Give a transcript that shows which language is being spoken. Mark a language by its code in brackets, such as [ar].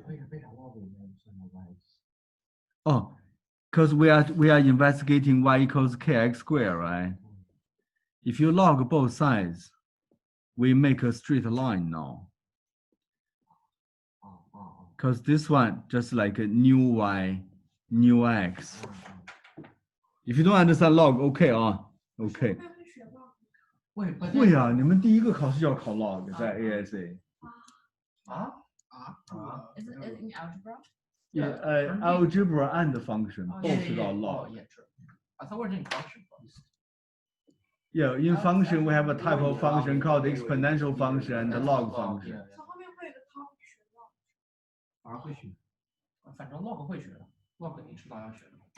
[zh] 为啥 log 里面算成 y？ [en] Oh, because we are investigating y equals kx squared, right? If you log both sides, we make a straight line now. Because this one just like a new y, new x. If you don't understand log, okay 啊 ，OK。 [zh] 会啊，你们第一个考试就要考 log 在 ASA。 [en] Is it in algebra? Yeah, algebra and function both got log. Yeah, true. I thought we were doing function first. Yeah, in function we have a type of function called exponential function and the log function. [zh] 反而会学，反正 log 会学的 ，log 你迟早要学的。